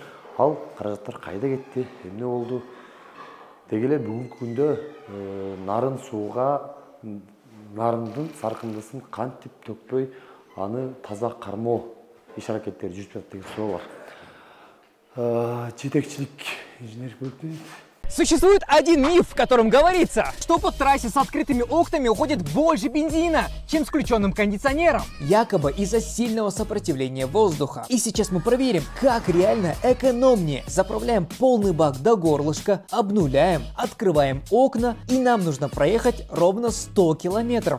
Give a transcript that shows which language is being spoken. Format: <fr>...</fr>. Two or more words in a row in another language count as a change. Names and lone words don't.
<ky>Ал каражаттар кайда кетти, эмне болду? Деги эле бүгүнкү күндө нарын сууга нарындын саркындысын кантип төкпөй аны таза кармоо иш аракеттери жүрүп жатат деген суроо бар. Жетекчилик инженер бөлүнүп.</ky> <ru>Существует один миф, в котором говорится, что по трассе с открытыми окнами уходит больше бензина, чем с включенным кондиционером. Якобы из-за сильного сопротивления воздуха. И сейчас мы проверим, как реально экономнее. Заправляем полный бак до горлышка, обнуляем, открываем окна, и нам нужно проехать ровно 100 километров.</ru>